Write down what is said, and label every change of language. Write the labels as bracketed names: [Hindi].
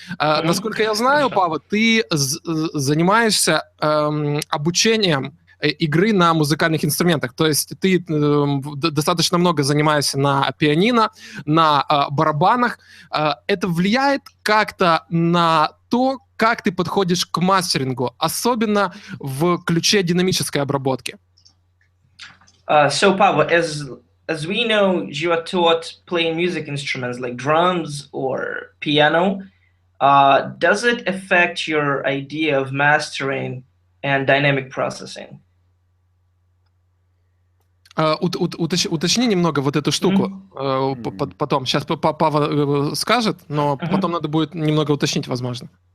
[Russian] Насколько я знаю, Пааво, ты занимаешься обучением игры на музыкальных инструментах. То есть ты достаточно много занимаешься на пианино, на барабанах. Это влияет как-то на то, как ты подходишь к мастерингу, особенно в ключе динамической обработки? [English] So, Paavo, as we know, you are taught playing music instruments like drums or piano. Does it affect your idea of mastering and dynamic processing? [Russian] Уточни немного вот эту штуку. Потом. Сейчас Пааво скажет, но потом надо будет немного уточнить, возможно.